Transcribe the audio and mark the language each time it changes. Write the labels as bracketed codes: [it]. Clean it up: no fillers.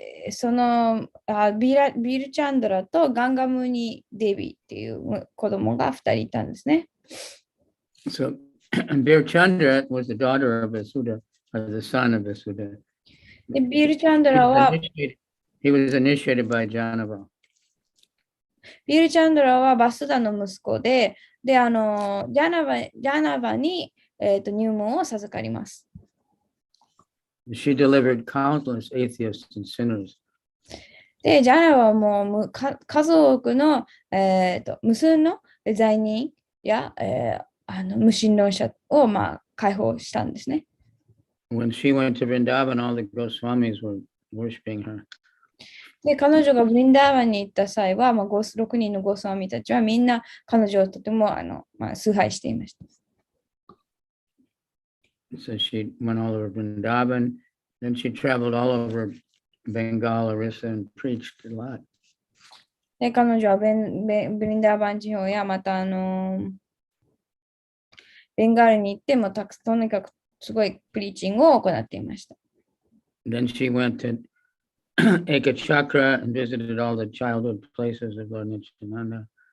[ja] そのビルチャンドラとガンガムニデビっていう子供が2人いたんですね。 [en] So Birchandra was the daughter of Vasuda, or the son of Vasuda. [ja] でビルチャンドラは [en] He was initiated by Janava. [ja] ビルチャンドラはバスダの息子で、ジャナバに、入門を授かります。 [en] She delivered countless atheists and sinners. [ja] で、ジャナはもう数多くの、無数の罪人や、無神論者を、解放したんですね。 [en] When she went to Vrindavan, all the Goswamis were worshiping her. [ja] で、彼女がブリンダーバンに行った際は、6人のゴスワミたちはみんな彼女をとても崇拝していました。 [en] So she went all over Vrindavan, then she traveled all over Bengal, Orissa, and preached a lot. [ja] で、彼女はブリンダーバン地方やまたベンガールに行ってもとにかくすごいプリーチングを行っていました。 [en] Then she went to Ekachakra and visited all the childhood places of Lord Nityananda.